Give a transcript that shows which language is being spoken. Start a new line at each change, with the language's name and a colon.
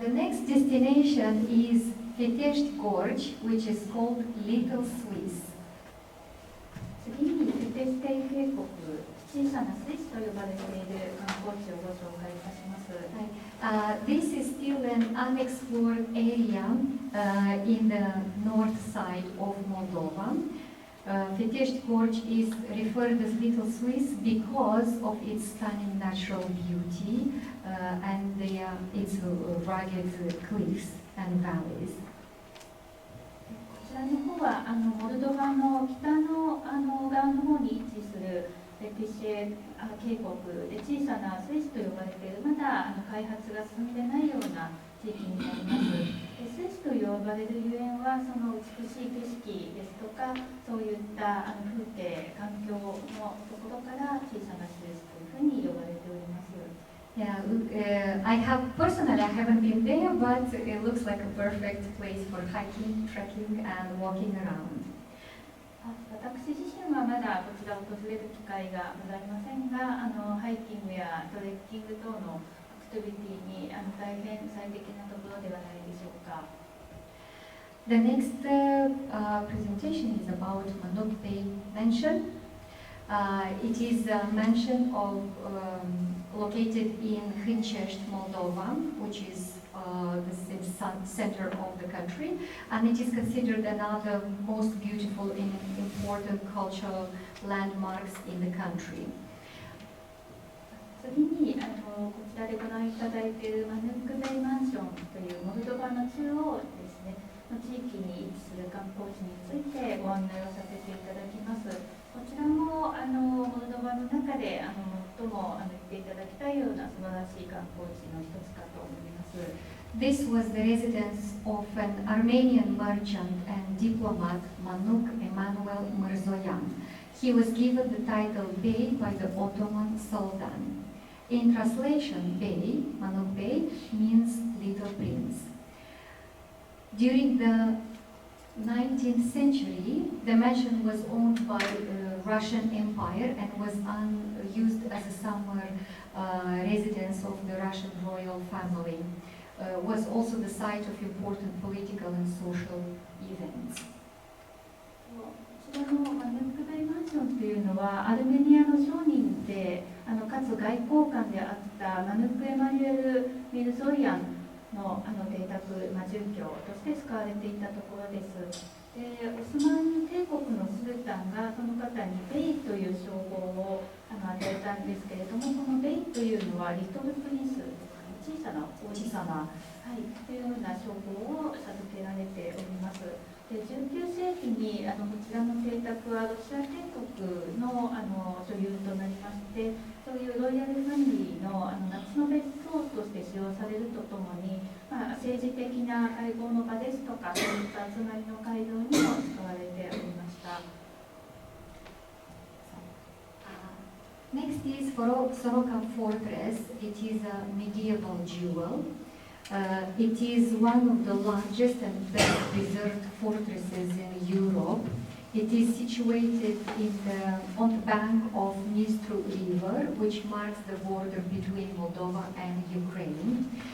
English: The next destination is Fetesht Gorge, which is called Little Swiss.
Japanese: 次にフェテステイ渓谷、小さなスイスと呼ばれている観光地をご紹介いたします。
English: This is still an unexplored area in the north side of Moldova. Fetesht Gorge is referred as Little Swiss because of its stunning natural beauty and its rugged cliffs and valleys.
Japanese: こちらの方はモルドバの北の側の方に位置するレピシェ渓谷で小さなスイスと呼ばれているまだ開発が進んでないような地域になります。スイスと呼ばれるゆえんはその美しい景色ですとかそういった風景環境のところから小さなスイスというふうに呼ばれております。
English: Yeah, I haven't been there, but it looks like a perfect place for hiking, trekking, and walking around.
Japanese: 私自身はまだこちらを訪れる機会がございませんが、ハイキングやトレッキング等のアクティビティに大変最適なところではないでしょうか。
English: The next presentation is about Manuk Bay Mansion. It is a mansion located in Hâncești, Moldova, which is the center of the country, and it is considered another most beautiful and important cultural landmarks in the country.
Japanese: 次にこちらでご覧いただいているマヌックベイマンションというモルドバの中央ですねの地域に位置する観光地についてご案内をさせていただきます。こちらもモルドバの中で最も行っていただきたいような素晴らしい観光地の一つかと思います。
English: This was the residence of an Armenian merchant and diplomat, Manuk Emanuel Mirzoyan. He was given the title Bey by the Ottoman Sultan. In translation, Bey, Manuk Bey, means little prince. During the 19th century, the mansion was owned by the Russian Empire and was used as a summer residence of the Russian royal family. Was also the site of important political and social events.
Japanese: こちらのマヌックベイマンションというのはアルメニアの商人でかつ外交官であったマヌック・エマニュエル・ミルゾイアンの邸宅、住居として使われていたところです。でオスマン帝国のスルタンがその方にベイという称号を与えたんですけれども、このベイというのはリトルプリンス、小さな王子様、というような称号を授けられております。で19世紀にこちらの邸宅はロシア帝国の所有となりまして、そういうロイヤルファミリーの夏の別荘として使用されるとともに、政治的な会合の場ですとかそういった集まりの会場にも使われておりました。
English: Next is Soroka Fortress. It is a medieval jewel. It is one of the largest and best preserved fortresses in Europe. It is situated on the bank of Dnistru River, which marks the border between Moldova and Ukraine.